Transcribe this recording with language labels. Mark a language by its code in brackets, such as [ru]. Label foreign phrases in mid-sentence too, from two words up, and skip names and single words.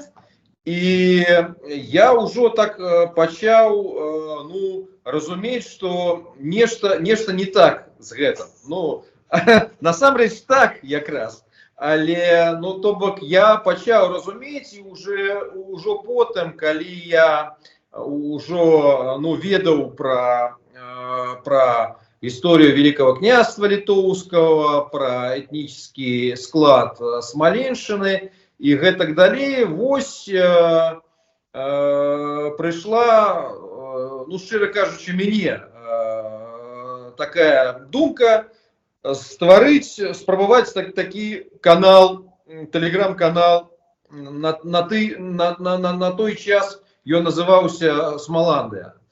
[be] І я ўжо так пачаў разумець, што нешта не так з гэтым. Насамрэч так якраз. Але то бок я пачаў разумець, і ўжо потым, калі я ўжо ведаў пра [ru] историю Великого княжества Литовского, про этнический склад Смоленщины [be] и гэтак далей. Пришла, шчыра кажучы, мяне такая думка спрабаваць такі канал, телеграм-канал, на той час ён называўся Смаландыя.